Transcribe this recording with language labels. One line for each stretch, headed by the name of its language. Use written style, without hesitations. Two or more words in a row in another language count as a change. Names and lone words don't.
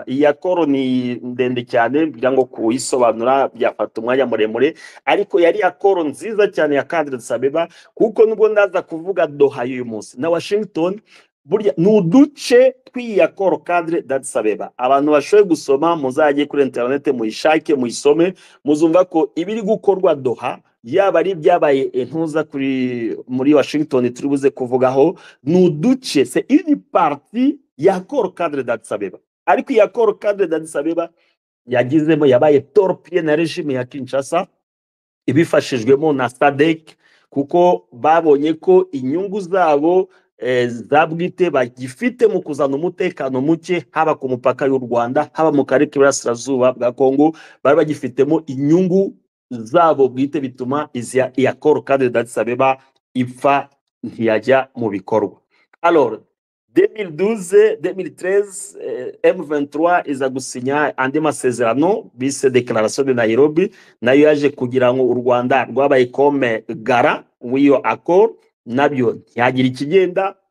Kinyarwanda: Iyi akoro ni ndende cyane kugira ngo kuyisobanura byafata umwanya muremure, ariko yari akoro nziza cyane ya Cadre Addis Abeba, kuko nubwo ndaza kuvuga Doha y'uyu munsi na Washington, burya ni uduce tw'iyi akoro Cadre Addis Abeba. Abantu bashoboye gusoma muzajye kuri internet muyishake muyisome, muzumva ko ibiri gukorwa Doha yaba ari byabaye intuza muri Washington turi buze kuvugaho, ni uduce,
French: c'est une partie ya accord cadre d'Addis Abeba.
Kinyarwanda: Ariko iyi
French: accord cadre d'Addis Abeba
Kinyarwanda: yagizemo yabaye torpille na regime ya Kinshasa ibifashijwemo na SADC, kuko babonye ko inyungu zabo zabwite bagifite mu kuzana umutekano muke haba ku mupaka y'u Rwanda haba mu karere k'Iburasirazuba bwa Kongo, bari bagifitemo inyungu zabo bwite, bituma iyi
French: accord cadre d'Addis Abeba
Kinyarwanda: ipfa ntiyajya mu bikorwa. Alors 2012-2013 M23 iza gusinya andi masezerano bise Declaration de Nairobi, nayo yaje kugira ngo u Rwanda rwabaye comme gara w'iyo accord, nabyo ntiyagira ikigenda.